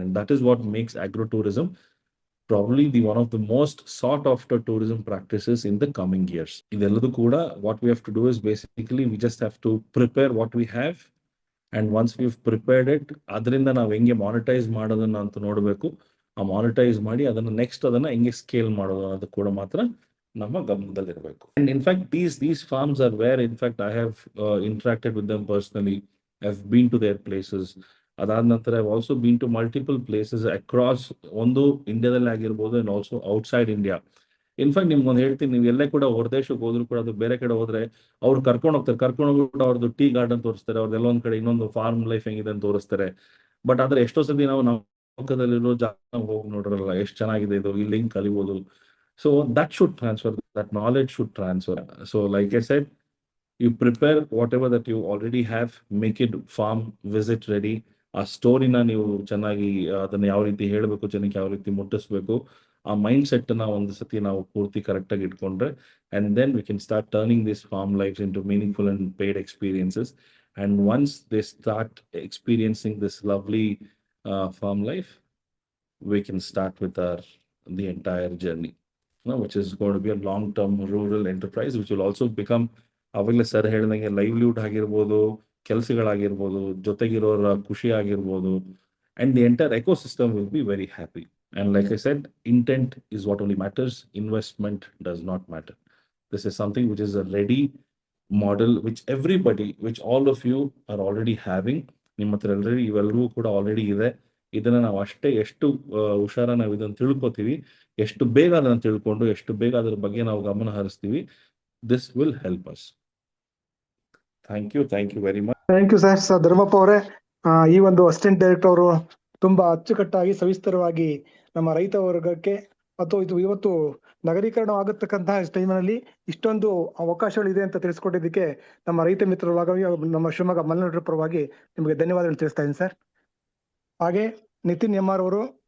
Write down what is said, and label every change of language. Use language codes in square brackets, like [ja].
[en] And that is what makes agro-tourism probably one of the most sought after tourism practices in the coming years. [kn] ಇದೆಲ್ಲದೂ ಕೂಡ [en] what we have to do is basically we just have to prepare what we have, and once we've prepared it, [kn] ಅದರಿಂದ ನಾವು ಹೆಂಗೆ monetize ಮಾಡೋದನ್ನ ಅಂತ ನೋಡಬೇಕು. ಆ monetize ಮಾಡಿ ಅದನ್ನ ನೆಕ್ಸ್ಟ್ ಅದನ್ನ ಹೆಂಗೆ ಸ್ಕೇಲ್ ಮಾಡೋದು ಅನ್ನೋದು ಕೂಡ ಮಾತ್ರ ನಮ್ಮ ಗಮನದಲ್ಲಿರಬೇಕು. [en] And in fact, these farms are where in fact I have interacted with them personally. I've been to their places. [kn] ಅದಾದ ನಂತರ [en] I've also been to multiple places across [kn] ಒಂದು ಇಂಡಿಯಾದಲ್ಲಿ ಆಗಿರ್ಬೋದು, [en] and also outside India. [kn] In fact ನಿಮ್ಗೊಂದು ಹೇಳ್ತೀನಿ, ನೀವು ಎಲ್ಲೇ ಕೂಡ ಹೊರದೇಶಕ್ಕೆ ಹೋದ್ರು ಕೂಡ, ಅದು ಬೇರೆ ಕಡೆ ಹೋದ್ರೆ ಅವ್ರು ಕರ್ಕೊಂಡು ಹೋಗ್ಬಿಟ್ಟು ಅವ್ರದ್ದು ಟೀ ಗಾರ್ಡನ್ ತೋರಿಸ್ತಾರೆ, ಅವ್ರದ್ದು ಎಲ್ಲೊಂದ್ ಕಡೆ ಇನ್ನೊಂದು ಫಾರ್ಮ್ ಲೈಫ್ ಹೆಂಗಿದೆ ಅಂತ ತೋರಿಸ್ತಾರೆ. ಬಟ್ ಆದ್ರೆ ಎಷ್ಟೋ ಸತಿ ನಾವು ಪಕ್ಕದಲ್ಲಿರೋ ಜಾಗ ಹೋಗಿ ನೋಡಿರಲ್ಲ, ಎಷ್ಟು ಚೆನ್ನಾಗಿದೆ ಇದು, ಇಲ್ಲಿ ಹೆಂಗ್ ಕಲಿಬೋದು. [en] So that should transfer, that knowledge should transfer. So like I said, you prepare whatever that you already have, make it farm visit ready. [kn] ಆ ಸ್ಟೋರಿನ ನೀವು ಚೆನ್ನಾಗಿ ಅದನ್ನ ಯಾವ ರೀತಿ ಹೇಳಬೇಕು, ಜನಕ್ಕೆ ಯಾವ ರೀತಿ ಮುಟ್ಟಿಸ್ಬೇಕು, ಆ ಮೈಂಡ್ ಸೆಟ್ ನ ಒಂದು ಸತಿ ನಾವು ಪೂರ್ತಿ ಕರೆಕ್ಟ್ ಆಗಿ ಇಟ್ಕೊಂಡ್ರೆ, [en] and then we can start turning these farm lives into meaningful and paid experiences. And once they start experiencing this lovely farm life, we can start with the entire journey, which is going to be a long-term rural enterprise, which will also become, [kn] ಅವಾಗಲೇ sir ಹೇಳಿದಂಗೆ, livelihood ಆಗಿರ್ಬೋದು, ಕೆಲಸಗಳಾಗಿರ್ಬೋದು, ಜೊತೆಗಿರೋರ ಖುಷಿ ಆಗಿರ್ಬೋದು, [en] and the entire ecosystem will be very happy. And like I said, intent is what only matters. Investment does not matter. This is something which is a ready model, which all of you are already having. [kn] ನಿಮ್ಮ ಹತ್ರ already ಇವೆಲ್ಲರೂ ಕೂಡ already ಇದೆ. ಇದನ್ನ ನಾವು ಅಷ್ಟೇ ಎಷ್ಟು ಹುಷಾರ ನಾವು ಇದನ್ನು ತಿಳ್ಕೊತೀವಿ, ಎಷ್ಟು ಬೇಗ ಅದನ್ನ ತಿಳ್ಕೊಂಡು ಎಷ್ಟು ಬೇಗ ಅದ್ರ ಬಗ್ಗೆ ನಾವು ಗಮನ ಹರಿಸ್ತೀವಿ, [en] this will help us. Thank you very much. Thank you sir. [kn] Dharmappa ಅವರೇ, ಈ ಒಂದು ಅಸಿಸ್ಟೆಂಟ್ ಡೈರೆಕ್ಟರ್ ಅವರು ತುಂಬಾ ಅಚ್ಚುಕಟ್ಟಾಗಿ ಸವಿಸ್ತರವಾಗಿ ನಮ್ಮ ರೈತ ವರ್ಗಕ್ಕೆ ಮತ್ತು ಇದು ಇವತ್ತು ನಗರೀಕರಣ ಆಗತಕ್ಕಂತಹ ಟೈಮ್ನಲ್ಲಿ ಇಷ್ಟೊಂದು ಅವಕಾಶಗಳಿದೆ ಅಂತ ತಿಳಿಸ್ಕೊಟ್ಟಿದ್ದಕ್ಕೆ ನಮ್ಮ ರೈತ ಮಿತ್ರರಾಗಿ ನಮ್ಮ ಶಿವಮೊಗ್ಗ ಮಲೆನಾಡು ಪರವಾಗಿ ನಿಮಗೆ ಧನ್ಯವಾದಗಳು ತಿಳಿಸ್ತಾ ಇದ್ದೀನಿ ಸರ್. ಹಾಗೆ ನಿತಿನ್ ಎಂ ಆರ್ ಅವರು